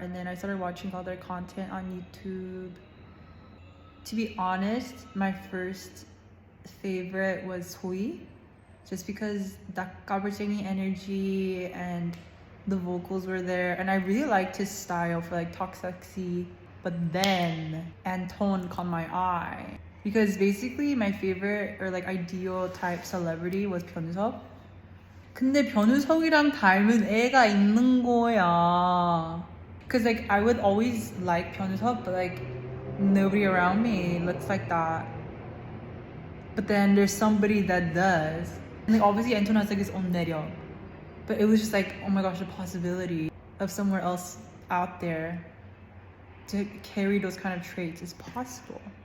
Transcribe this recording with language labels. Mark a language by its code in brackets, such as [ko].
[en] And then I started watching all their content on YouTube. To be honest, my first favorite was Hui, just because the [ko] 가불쟁이 [en] energy and the vocals were there, and I really liked his style for like Talk Sexy. But then Anton caught my eye, because basically my favorite or like ideal type celebrity was 변우석. [ko] 근데 변우석이랑 닮은 애가 있는 거야. [en] Cause like I would always like 변우석, but like nobody around me looks like that. But then there's somebody that does. And like obviously Anton has like his own [ko] 매력. [en] But it was just like, oh my gosh, the possibility of somewhere else out there to carry those kind of traits is possible.